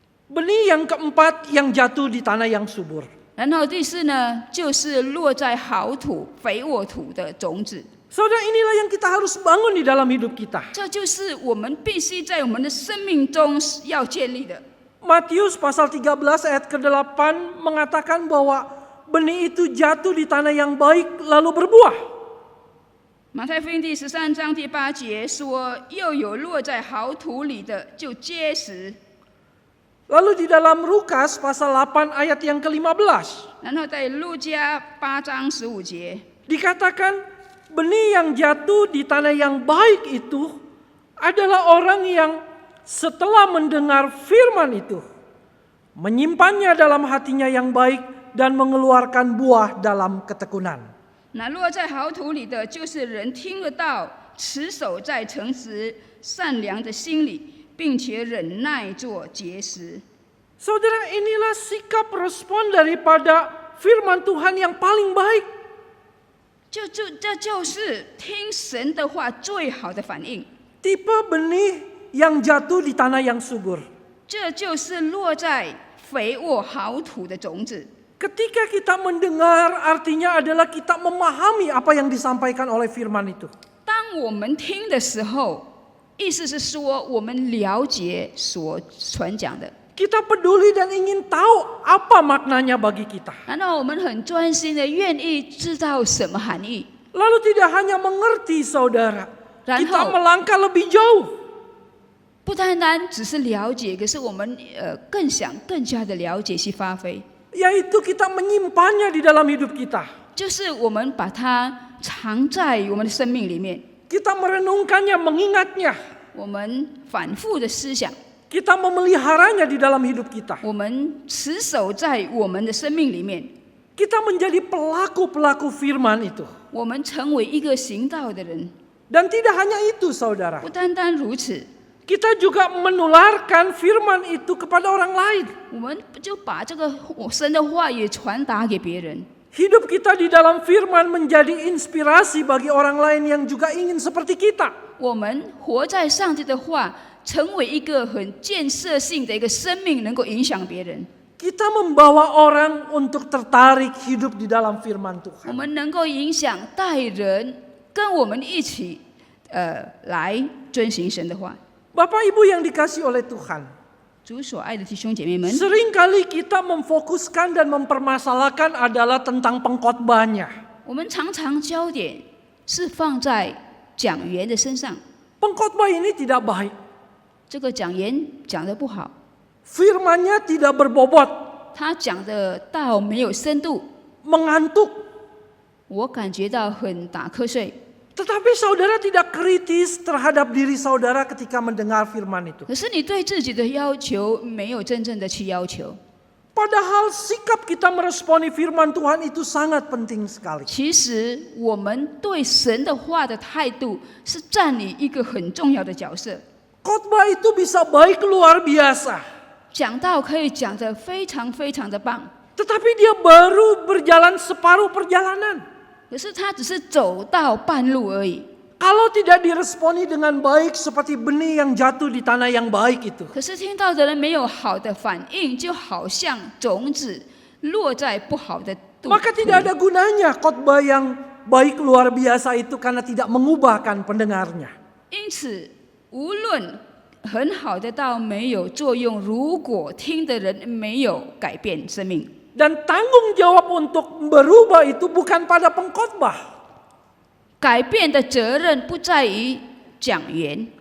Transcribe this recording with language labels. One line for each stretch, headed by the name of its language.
Indonesian: Benih yang keempat yang jatuh di tanah yang subur.
Chinese: 然后第四呢，就是落在好土、肥沃土的种子。
Indonesian: Saudara, inilah yang kita harus bangun di dalam hidup kita.
Chinese: 这就是我们必须在我们的生命中要建立的。
Indonesian: Matius pasal 13 ayat ke-8 mengatakan bahwa benih itu jatuh di tanah yang baik lalu berbuah.
Chinese: 马太福音第13章第8节说：“又有落在好土里的，就结实。”
Indonesian: Lalu di dalam Lukas pasal 8 ayat yang ke-15.
Chinese: 然后在路加8章15节
Indonesian: Dikatakan benih yang jatuh di tanah yang baik itu adalah orang yang setelah mendengar firman itu menyimpannya dalam hatinya yang baik dan mengeluarkan buah dalam ketekunan.
Chinese: 那落在好土里的，就是人听了道，持守在诚实善良的心里，并且忍耐做结实。
Indonesian: Saudara, inilah sikap respon daripada firman Tuhan yang paling baik.
Chinese: 这就是听神的话最好的反应。
Indonesian: Tipe benih yang jatuh di tanah yang subur.
Chinese: 这就是落在肥沃好土的种子。
Indonesian: Ketika kita mendengar, artinya adalah kita memahami apa yang disampaikan oleh firman itu.
Chinese: 当我们听的时候，意思是说我们了解所传讲的，
Indonesian: Kita peduli dan ingin tahu apa maknanya bagi kita.
Chinese: 然后我们很专心的愿意知道什么含义，
Indonesian: Lalu tidak hanya mengerti, saudara,
Chinese: 然
Indonesian: kita
Chinese: 后
Indonesian: melangkah lebih jauh.
Chinese: 不单单只是了解，可是我们更想更加的了解去发挥，
Indonesian: Yaitu kita menyimpannya di dalam hidup kita.
Chinese: 就是我们把它藏在我们的生命里面，
Indonesian: Kita merenungkannya, mengingatnya.
Chinese: 我们反复的思想，
Indonesian: Kita memeliharanya di dalam hidup kita.
Chinese: 我们持守在我们的生命里面，
Indonesian: Kita menjadi pelaku-pelaku firman itu.
Chinese: 我们成为一个行道的人。
Indonesian: Dan tidak hanya itu, saudara.
Chinese: 不单单如此，
Indonesian: Kita juga menularkan firman itu kepada orang lain.
Chinese: 我们就把这个神的话也传达给别人。
Indonesian: Hidup kita di dalam firman menjadi inspirasi bagi orang lain yang juga ingin seperti kita.
Chinese: 我们活在上帝的话，成为一个很建设性的一个生命，能够影响别人。
Indonesian: Kita membawa orang untuk tertarik hidup di dalam firman
Chinese: 我
Indonesian: Tuhan.
Chinese: 们能够影响带人跟我们一起，来遵行神的话。
Indonesian: Bapak Ibu yang dikasihi oleh Tuhan,
Chinese: 主所爱的弟兄姐妹们，
Indonesian: seringkali kita memfokuskan dan mempermasalahkan adalah tentang pengkhotbahnya.
Chinese: 我们常常焦点是放在讲员的身上，
Indonesian: Pengkhotbah ini tidak baik.
Chinese: 这个讲员讲得不好，
Indonesian: Firman-Nya tidak berbobot,
Chinese: 他讲的道没有深度，
Indonesian: mengantuk.
Chinese: 我感觉到很打瞌睡。
Indonesian: Tetapi saudara tidak kritis terhadap diri saudara ketika mendengar firman itu.
Chinese: 可是你对自己的要求没有真正的去要求。
Indonesian: Padahal sikap kita meresponi firman Tuhan itu sangat penting sekali.
Chinese: 其实我们对神的话的态度是占领一个很重要的角色。
Indonesian: Khotbah itu bisa baik luar biasa.
Chinese: 讲道可以讲得非常非常的棒，
Indonesian: Tetapi dia baru berjalan separuh perjalanan.
Chinese: 可是他只是走到半路而已。
Indonesian: Kalau tidak diresponi dengan baik seperti benih yang jatuh di tanah yang baik itu.
Chinese: 可是听到的人没有好的反应，就好像种子落在不好的土
Indonesian: Maka tidak ada gunanya khotbah yang baik luar biasa itu karena tidak mengubahkan pendengarnya.
Chinese: 因此，无论很好的道没有作用，如果听的人没有改变生命，
Indonesian: Dan tanggung jawab untuk berubah itu bukan pada pengkhotbah,
Chinese: 改变的责任不在于讲员，